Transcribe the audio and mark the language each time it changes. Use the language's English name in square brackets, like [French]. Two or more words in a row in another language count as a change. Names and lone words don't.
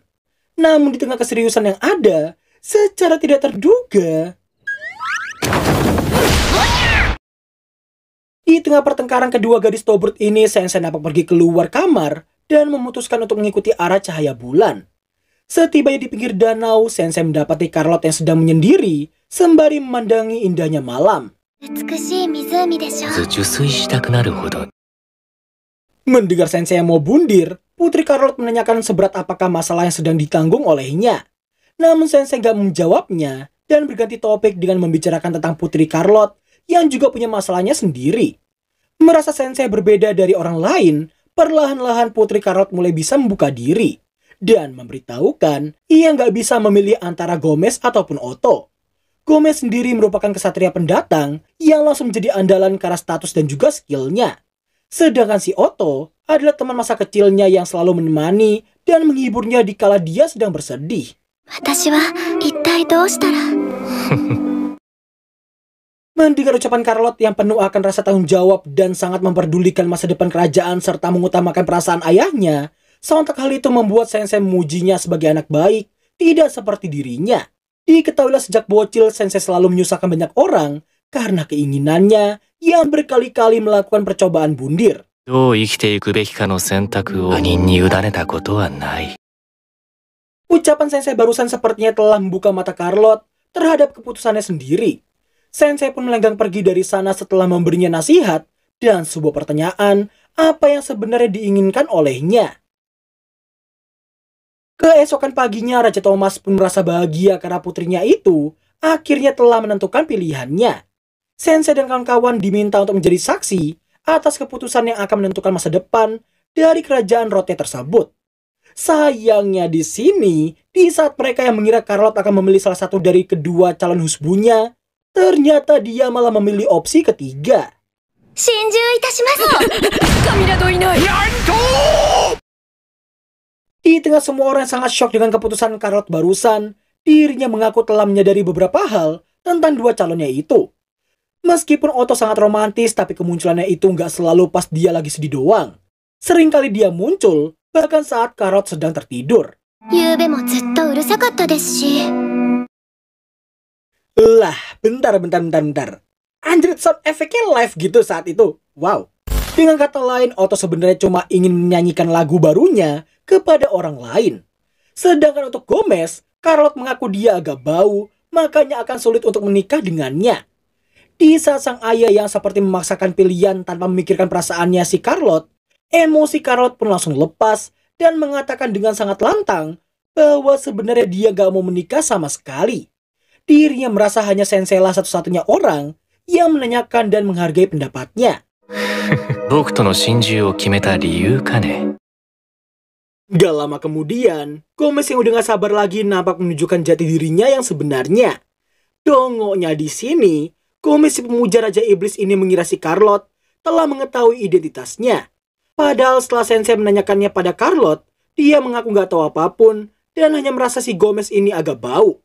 [Indonesian] Namun di tengah keseriusan yang ada, secara tidak terduga, di tengah pertengkaran kedua gadis Tobrut ini, Sensei nampak pergi keluar kamar dan memutuskan untuk mengikuti arah cahaya bulan. Setibanya di pinggir danau, Sensei mendapati Carlot yang sedang menyendiri sembari memandangi indahnya malam. [Japanese] 美しい湖でしょ。受水したくなるほど。 [Indonesian] Mendengar Sensei yang mau bundir, Putri Carlot menanyakan seberat apakah masalah yang sedang ditanggung olehnya. Namun Sensei gak menjawabnya dan berganti topik dengan membicarakan tentang Putri Carlot yang juga punya masalahnya sendiri. Merasa Sensei berbeda dari orang lain, perlahan-lahan Putri Carlot mulai bisa membuka diri dan memberitahukan ia nggak bisa memilih antara Gomez ataupun Otto. Gomez sendiri merupakan kesatria pendatang yang langsung menjadi andalan karena status dan juga skillnya. Sedangkan si Otto adalah teman masa kecilnya yang selalu menemani dan menghiburnya dikala dia sedang bersedih. [Japanese] 私は一体どうしたら。 [Indonesian] Mendengar ucapan Carlot yang penuh akan rasa tanggung jawab dan sangat memperdulikan masa depan kerajaan serta mengutamakan perasaan ayahnya, sontak hal itu membuat Sensei memujinya sebagai anak baik, tidak seperti dirinya. Diketahuilah sejak bocil Sensei selalu menyusahkan banyak orang karena keinginannya yang berkali-kali melakukan percobaan bundir. [Japanese] どう生きていくべきかの選択を他人に委ねたことはない。 [Indonesian] Ucapan Sensei barusan sepertinya telah membuka mata Carlot terhadap keputusannya sendiri. Sensei pun melenggang pergi dari sana setelah memberinya nasihat dan sebuah pertanyaan apa yang sebenarnya diinginkan olehnya. Keesokan paginya, Raja Thomas pun merasa bahagia karena putrinya itu akhirnya telah menentukan pilihannya. Sensei dan kawan-kawan diminta untuk menjadi saksi atas keputusan yang akan menentukan masa depan dari kerajaan Rote tersebut. Sayangnya di sini, di saat mereka yang mengira Carlot akan memilih salah satu dari kedua calon husbunya, ternyata dia malah memilih opsi ketiga. [Japanese] 心中いたします。カミラといない。 [Indonesian] Di tengah semua orang yang sangat shock dengan keputusan Carlot barusan, dirinya mengaku telah menyadari beberapa hal tentang dua calonnya itu. Meskipun Otto sangat romantis, tapi kemunculannya itu nggak selalu pas dia lagi sedih doang. Seringkali dia muncul, bahkan saat Carlot sedang tertidur. [Japanese] 夕べもずっとうるさかったですし。 [Indonesian] Lah, bentar. Anjir, sound efeknya live gitu saat itu. Wow. Dengan kata lain, Otto sebenarnya cuma ingin menyanyikan lagu barunya kepada orang lain. Sedangkan untuk Gomez, Carlot mengaku dia agak bau, makanya akan sulit untuk menikah dengannya. Di saat sang ayah yang seperti memaksakan pilihan tanpa memikirkan perasaannya si Carlot, emosi Carlot pun langsung lepas dan mengatakan dengan sangat lantang bahwa sebenarnya dia gak mau menikah sama sekali. Dirinya merasa hanya Sensei lah satu-satunya orang yang menanyakan dan menghargai pendapatnya. [Japanese] 僕との心中を決めた理由かね。 [Indonesian] Gak lama kemudian, Gomez yang udah gak sabar lagi nampak menunjukkan jati dirinya yang sebenarnya. Dongoknya di sini, Gomez si pemuja Raja Iblis ini mengira si Carlot telah mengetahui identitasnya. Padahal setelah Sensei menanyakannya pada Carlot, dia mengaku gak tahu apapun dan hanya merasa si Gomez ini agak bau.